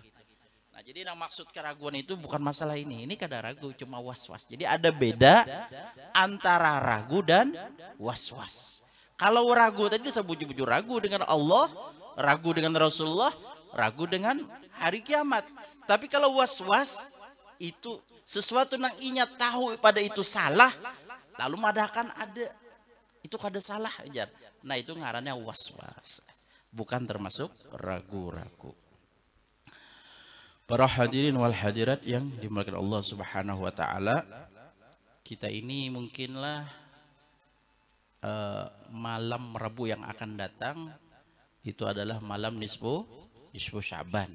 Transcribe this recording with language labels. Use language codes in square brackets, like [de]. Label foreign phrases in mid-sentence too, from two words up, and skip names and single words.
[id] Nah jadi yang maksud keraguan itu bukan masalah ini. [bjn] Ini kada ragu, cuma was-was. Jadi ada beda antara ragu dan was-was. Kalau ragu tadi sebujur-bujur ragu dengan Allah, ragu dengan Rasulullah, ragu dengan hari kiamat. Tapi kalau was-was itu sesuatu yang inya tahu pada itu salah, lalu madakan ada itu kada salah aja. Nah itu ngarannya was-was, bukan termasuk ragu-ragu. [id] Para [ar] hadirin wal hadirat [id] yang dimuliakan Allah [ar] Subhanahu wa taala, [id] kita ini mungkinlah malam Rabu yang akan datang itu adalah malam nisfu Sya'ban.